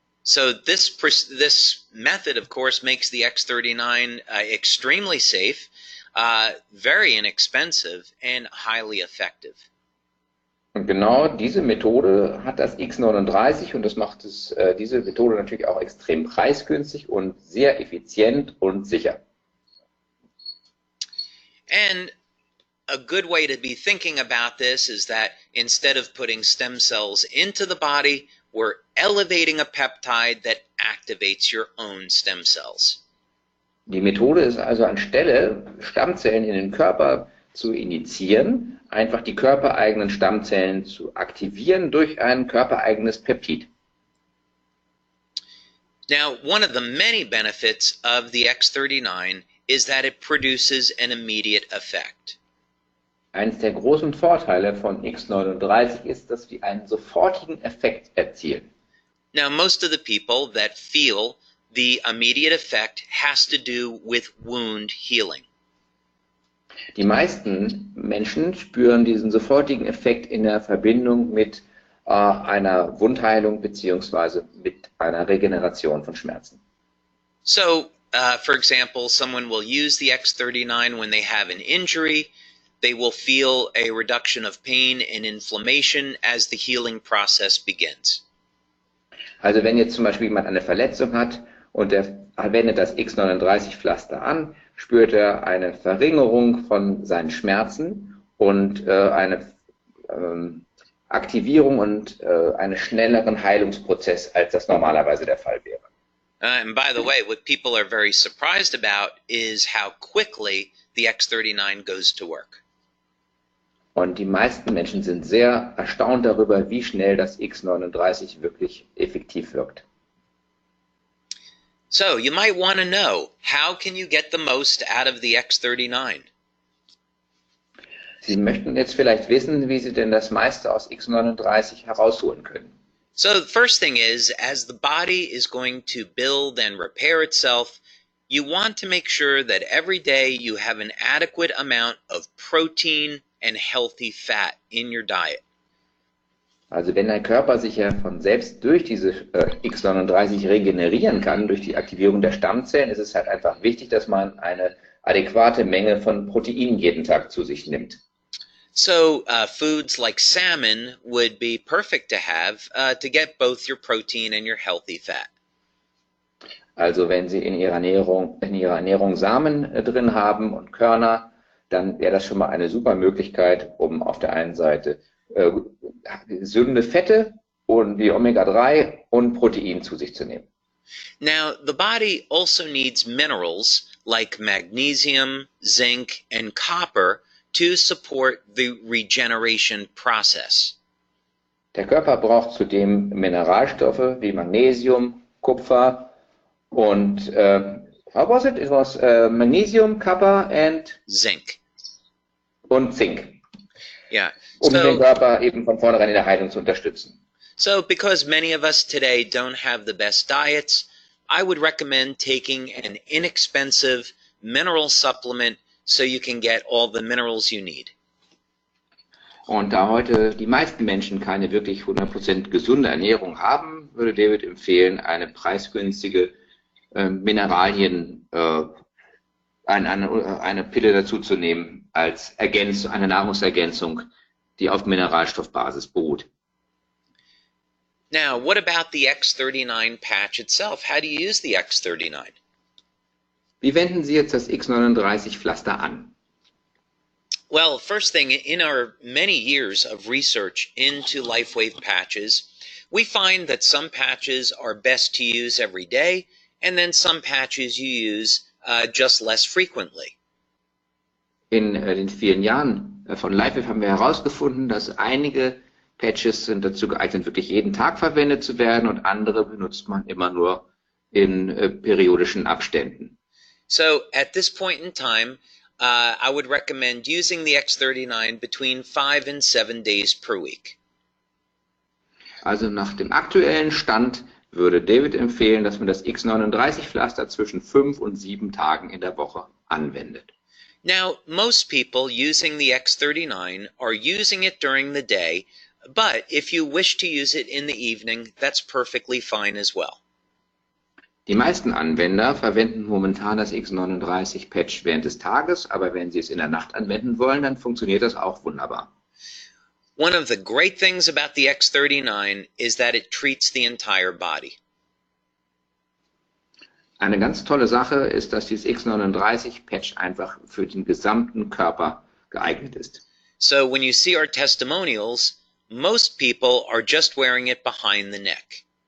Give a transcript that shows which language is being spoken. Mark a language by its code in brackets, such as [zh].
[en] So this method, of course, makes the X39 extremely safe, very inexpensive, and highly effective. [de] Und genau diese Methode hat das X39 und das macht diese Methode natürlich auch extrem preisgünstig und sehr effizient und sicher. [en] And a good way to be thinking about this is that instead of putting stem cells into the body, we're elevating a peptide that activates your own stem cells. [de] Die Methode ist also anstelle Stammzellen in den Körper zu injizieren, einfach die körpereigenen Stammzellen zu aktivieren durch ein körpereigenes Peptid. [en] Now, one of the many benefits of the X39 is that it produces an immediate effect. [de] Eines der großen Vorteile von X39 ist, dass wir einen sofortigen Effekt erzielen. [en] Now, most of the people that feel the immediate effect has to do with wound healing. [de] Die meisten Menschen spüren diesen sofortigen Effekt in der Verbindung mit einer Wundheilung bzw. mit einer Regeneration von Schmerzen. [en] So, for example, someone will use the X39 when they have an injury. They will feel a reduction of pain and inflammation as the healing process begins. [de] Also wenn jetzt zum Beispiel jemand eine Verletzung hat und er wendet das X39-Pflaster an, spürt er eine Verringerung von seinen Schmerzen und eine Aktivierung und einen schnelleren Heilungsprozess, als das normalerweise der Fall wäre. [en] And by the way, what people are very surprised about is how quickly the X39 goes to work. [de] Und die meisten Menschen sind sehr erstaunt darüber, wie schnell das X39 wirklich effektiv wirkt. [en] So, you might want to know, how can you get the most out of the X39? [de] Sie möchten jetzt vielleicht wissen, wie Sie denn das meiste aus X39 herausholen können. [en] So the first thing is, as the body is going to build and repair itself, you want to make sure that every day you have an adequate amount of protein and healthy fat in your diet. [de] Also wenn der Körper sich ja von selbst durch diese X39 regenerieren kann, durch die Aktivierung der Stammzellen, ist es halt einfach wichtig, dass man eine adäquate Menge von Protein jeden Tag zu sich nimmt. [en] So foods like salmon would be perfect to have to get both your protein and your healthy fat. [de] Also wenn Sie in Ihrer Ernährung Samen drin haben und Körner, dann wäre das schon mal eine super Möglichkeit, um auf der einen Seite gesunde Fette und wie Omega-3 und Protein zu sich zu nehmen. [en] Now, the body also needs minerals like magnesium, zinc, and copper to support the regeneration process. [de] Der Körper braucht zudem Mineralstoffe wie Magnesium, Kupfer und [en] how was it? It was Magnesium, Copper and Zinc. [de] Und Zink. [en] Yeah. [de] Um den Körper eben von vornherein in der Heilung zu unterstützen. [en] So, because many of us today don't have the best diets, I would recommend taking an inexpensive mineral supplement so you can get all the minerals you need. [de] Und da heute die meisten Menschen keine wirklich 100% gesunde Ernährung haben, würde David empfehlen, eine preisgünstige Mineralien, eine Pille dazu zu nehmen, als eine Nahrungsergänzung, die auf Mineralstoffbasis beruht. [en] Now, what about the X39 patch itself? How do you use the X39? [de] Wie wenden Sie jetzt das X39 Pflaster an? [en] Well, first thing, in our many years of research into LifeWave patches, we find that some patches are best to use every day, and then some patches you use just less frequently. [de] In den vielen Jahren von Lifewave haben wir herausgefunden, dass einige Patches sind dazu geeignet, wirklich jeden Tag verwendet zu werden, und andere benutzt man immer nur in periodischen Abständen. [en] So at this point in time, I would recommend using the X39 between 5 and 7 days per week. [de] Also nach dem aktuellen Stand würde David empfehlen, dass man das X39-Pflaster zwischen 5 und 7 Tagen in der Woche anwendet. [en] Now, most people using the X39 are using it during the day, but if you wish to use it in the evening, that's perfectly fine as well. [de] Die meisten Anwender verwenden momentan das X39-Patch während des Tages, aber wenn Sie es in der Nacht anwenden wollen, dann funktioniert das auch wunderbar. [en] One of the great things about the X39 is that it treats the entire body. [de] Eine ganz tolle Sache ist, dass dieses X39-Patch einfach für den gesamten Körper geeignet ist. [en] So when you see our testimonials, most people are just wearing it behind the neck.